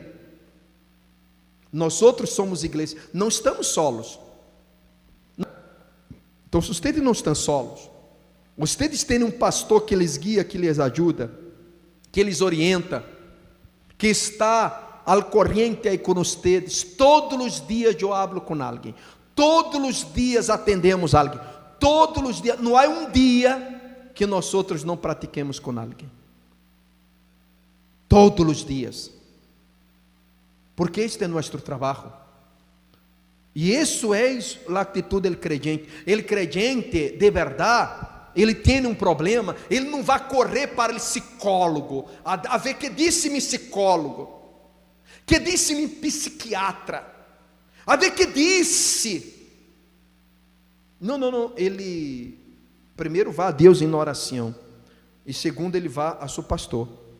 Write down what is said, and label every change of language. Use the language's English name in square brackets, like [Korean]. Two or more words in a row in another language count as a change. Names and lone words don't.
[Portuguese] Nós outros somos igreja, não estamos solos. Então, se vocês não estão solos, vocês têm um pastor que lhes guia, que lhes ajuda, que lhes orienta, que está [Spanish] al corriente [Portuguese] aí com vocês. Todos os dias eu hablo com alguém, todos os dias atendemos alguém, todos os dias. Não há um dia que nós outros não pratiquemos com alguém, todos os dias, porque este é nosso trabalho. E isso é a atitude do creyente. O creyente de verdade, ele tem um problema, ele não vai correr para o psicólogo, a ver que disse-me psicólogo, que disse-me psiquiatra, a ver que disse. Não, ele primeiro vai a Deus em oração, e segundo ele vai a seu pastor.